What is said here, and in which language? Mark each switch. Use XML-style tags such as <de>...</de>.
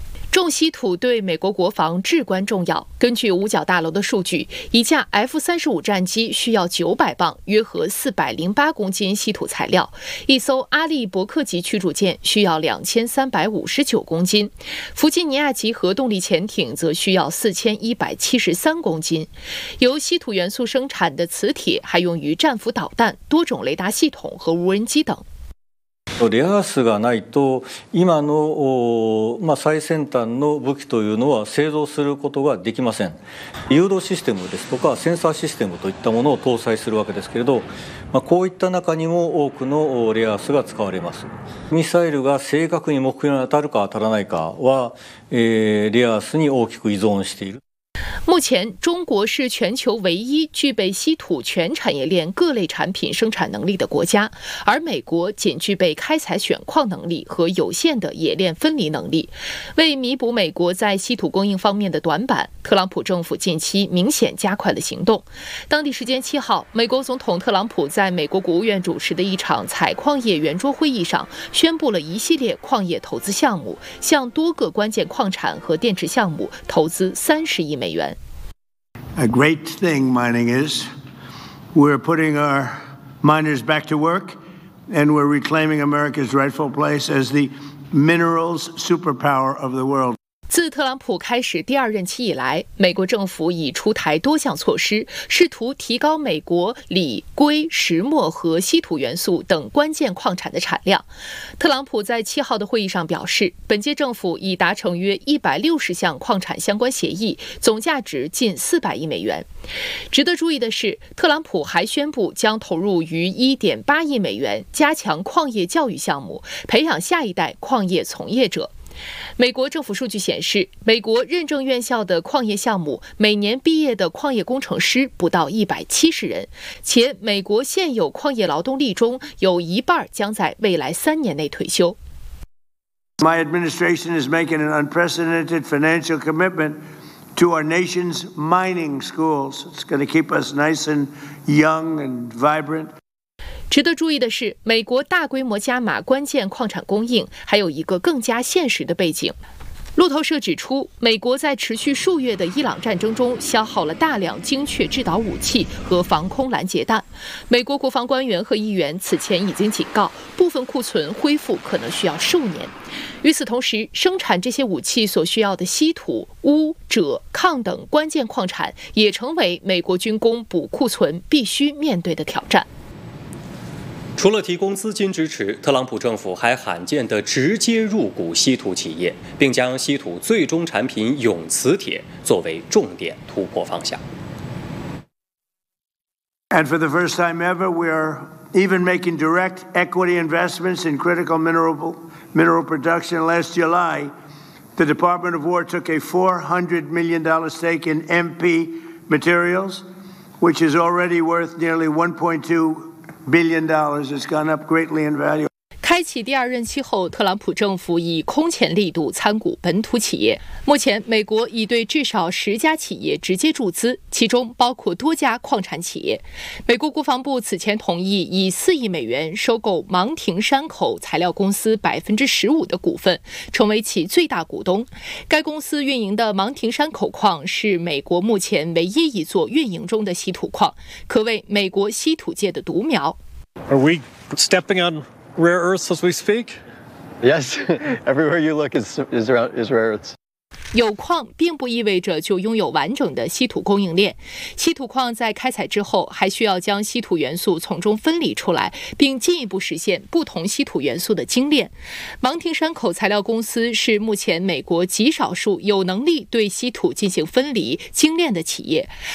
<zh>重稀土对美国国防至关重要。根据五角大楼的数据，一架 F-35 战机需要900磅，约合408公斤稀土材料；一艘阿利伯克级驱逐舰需要2359公斤，弗吉尼亚级核动力潜艇则需要4173公斤。由稀土元素生产的磁铁还用于战斧导弹、多种雷达系统和无人机等。</zh> <ja>レアアースがないと今の最先端の武器というのは製造することができません。誘導システムですとかセンサーシステムといったものを搭載するわけですけれど、こういった中にも多くのレアアースが使われます。ミサイルが正確に目標に当たるか当たらないかはレアアースに大きく依存している。</ja> <zh>目前中国是全球唯一具备稀土全产业链各类产品生产能力的国家，而美国仅具备开采选矿能力和有限的冶炼分离能力。为弥补美国在稀土供应方面的短板，特朗普政府近期明显加快了行动。当地时间7号，美国总统特朗普在美国国务院主持的一场采矿业圆桌会议上宣布了一系列矿业投资项目，向多个关键矿产和电池项目投资30亿美元。</zh> <en>A great thing mining is, we're putting our miners back to work, and we're reclaiming America's rightful place as the minerals superpower of the world.</en> <zh>自特朗普开始第二任期以来，美国政府已出台多项措施，试图提高美国锂、硅、石墨和稀土元素等关键矿产的产量。特朗普在7号的会议上表示，本届政府已达成约160项矿产相关协议，总价值近400亿美元。值得注意的是，特朗普还宣布将投入逾1.8亿美元，加强矿业教育项目，培养下一代矿业从业者。美国政府数据显示，美国认证院校的矿业项目每年毕业的矿业工程师不到170人，且美国现有矿业劳动力中有一半将在未来3年内退休。</zh> <en>My administration is making an unprecedented financial commitment to our nation's mining schools. It's going to keep us nice and young and vibrant.</en> <zh>值得注意的是，美国大规模加码关键矿产供应还有一个更加现实的背景。路透社指出，美国在持续数月的伊朗战争中消耗了大量精确制导武器和防空拦截弹。美国国防官员和议员此前已经警告，部分库存恢复可能需要数年。与此同时，生产这些武器所需要的稀土、钨、锗、抗等关键矿产也成为美国军工补库存必须面对的挑战。除了提供资金支持，特朗普政府还罕见地直接入股稀土企业，并将稀土最终产品永磁铁作为重点突破方向。</zh> <en>And for the first time ever, we are even making direct equity investments in critical mineral production. Last July, the Department of War took a $400 million stake in MP Materials, which is already worth nearly $1.2 billion has gone up greatly in value.</en> <zh>开启第二任期后，特朗普政府以空前力度参股本土企业。目前，美国已对至少10家企业直接注资，其中包括多家矿产企业。美国国防部此前同意以4亿美元收购芒廷山口材料公司15%的股份，成为其最大股东。该公司运营的芒廷山口矿是美国目前唯一一座运营中的稀土矿，可谓美国稀土界的独苗。</zh> <en>Are we stepping on rare earths as we speak? Yes, everywhere you look is rare earths.</en> <zh>有矿并不意味着就拥有完整的稀土供应链，稀土矿在开采之后还需要将稀土元素从中分离出来，并进一步实现不同稀土元素的精炼。芒廷山口材料公司是目前美国极少数有能力对稀土进行分离精炼的企业。</zh>